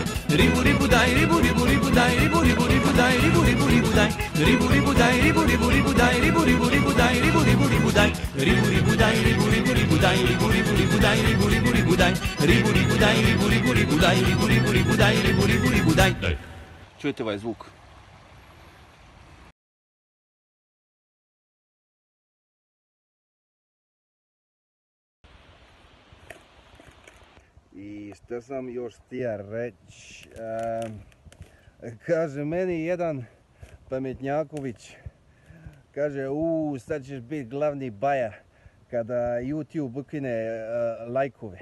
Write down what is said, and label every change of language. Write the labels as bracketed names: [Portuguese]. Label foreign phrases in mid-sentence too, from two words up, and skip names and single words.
[Croatian] Riburi budai riburi buri budai riburi buri budai riburi buri budai. Riburi budai riburi buri budai riburi buri budai riburi buri budai. Riburi budai riburi buri budai riburi buri budai riburi buri budai. Riburi budai riburi buri budai riburi buri budai riburi buri budai. Čujete ovaj zvuk? I što sam još htio reći, kaže meni jedan pametnjaković, kaže sad ćeš biti glavni baja kada YouTube ukine lajkove.